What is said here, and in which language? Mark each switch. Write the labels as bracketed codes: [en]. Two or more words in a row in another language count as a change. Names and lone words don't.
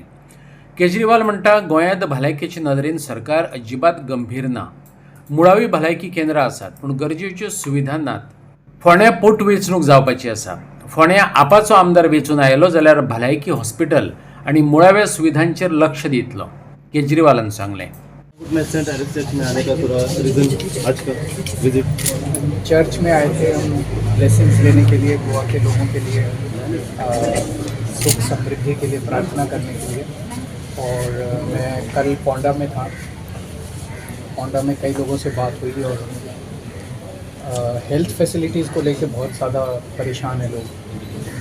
[kok] केजरीवाल म्हणटा, गोंयांत भलायकेचे नदरेन सरकार अजिबात गंभीर ना। मुळावी भलायकी केंद्रां आसात पूण गरजेच्यो सुविधा नात। फोंड्या पोटवेंचणूक जावपाची आसा। फोंड्या आपाचो आमदार वेंचून आयलो जाल्यार भलायकी हॉस्पिटल आनी मुळाव्या सुविधांचेर लक्ष दितलो, केजरीवालान सांगलें। [hi] सेंट एलेक्स चर्च में आने का थोड़ा रीज़न आज का विजिट। चर्च में आए थे हम ब्लेसिंग्स लेने के लिए, गोवा के लोगों के लिए सुख समृद्धि के लिए प्रार्थना करने के लिए। और मैं कल पोंडा में था। पोंडा में कई लोगों से बात हुई और [en] health facilities [hi] को लेके बहुत ज़्यादा परेशान है लोग।